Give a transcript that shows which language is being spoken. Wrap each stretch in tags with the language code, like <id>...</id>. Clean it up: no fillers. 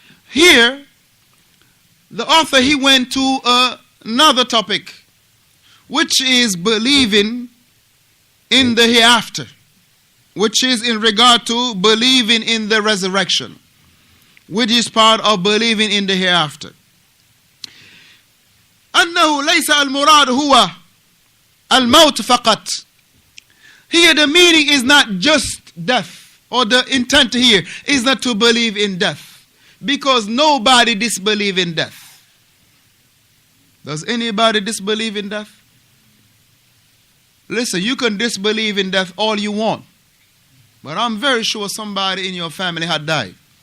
<en>Here, the author, he went to another topic, which is believing in the hereafter, which is in regard to believing in the resurrection, which is part of believing in the hereafter.</en> <ar>أنه ليس المراد هو الموت فقط.</ar> <en>Here the meaning is not just death, or the intent here is not to believe in death, because nobody disbelieves in death. Does anybody disbelieve in death? Listen, you can disbelieve in death all you want, but I'm very sure somebody in your family had died.</en>